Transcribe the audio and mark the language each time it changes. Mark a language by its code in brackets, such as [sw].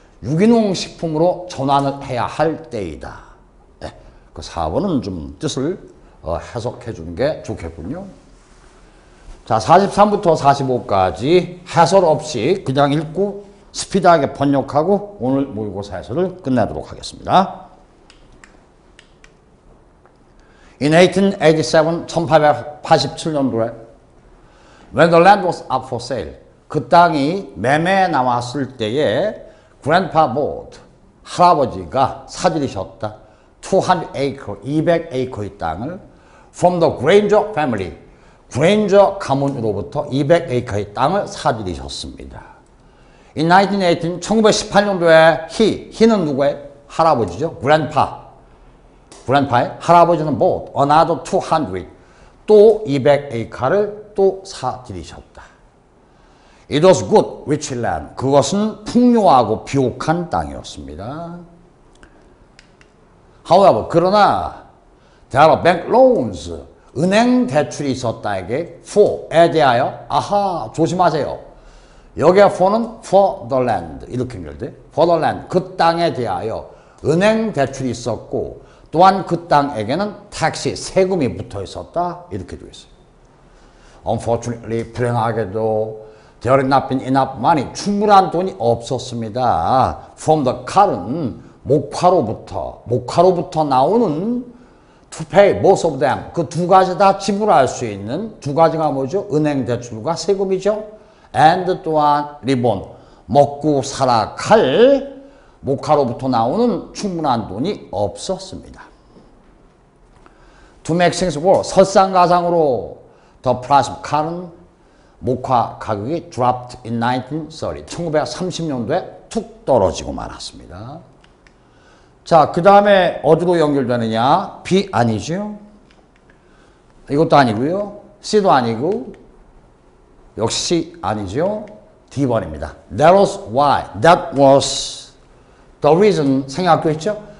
[ko] 유기농 식품으로 전환을 해야 할 때이다. 네, 그 4번은 좀 뜻을 해석해 주는 게 좋겠군요. 자, 43부터 45까지 해설 없이 그냥 읽고 스피드하게 번역하고 오늘 모의고사 해설을 끝내도록 하겠습니다. [en] In 1887, [ko] 1887년도에 [en] When the land was up for sale, [ko] 그 땅이 매매에 나왔을 때에 [en] Grandpa bought, [ko] 할아버지가 사들이셨다. [en] 200 acre, [ko] 200acre의 땅을 [en] from the Granger family. [ko] 그레인저 가문으로부터 200에이커의 땅을 사들이셨습니다. [en] In 1918, [ko] 1918년도에 he는 누구예요? 할아버지죠. grandpa의 할아버지는 [en] bought another 200, [ko] 또 200에이커를 또 사들이셨다. [en] It was good, rich land. [ko] 그것은 풍요하고 비옥한 땅이었습니다. [en] However, [ko] 그러나 [en] there are bank loans, [ko] 은행 대출이 있었다에게 for에 대하여, 아하, 조심하세요. 여기에 for는 [en] for the land [ko] 이렇게 연결돼. for the land, 그 땅에 대하여 은행 대출이 있었고 또한 그 땅에게는 tax, 세금이 붙어 있었다 이렇게 되어 있어요. [en] Unfortunately, [ko] 불행하게도 [en] there had not been enough money, [ko] 충분한 돈이 없었습니다. [en] From the cotton, [ko] 목화로부터 나오는 [en] to pay most of them, [ko] 그 두 가지 다 지불할 수 있는 두 가지가 뭐죠? 은행 대출과 세금이죠. and 또한 리본, 먹고 살아갈 목화로부터 나오는 충분한 돈이 없었습니다. [en] To make things worse, [ko] 설상가상으로 [en] the price of cotton, [ko] 목화 가격이 [en] dropped in 1930, [ko] 1930년도에 툭 떨어지고 말았습니다. 자, 그 다음에 어디로 연결되느냐? B 아니죠? 이것도 아니고요. C도 아니고 역시 아니죠. D번입니다. [en] That was why. That was the reason. [ko] 생각했죠?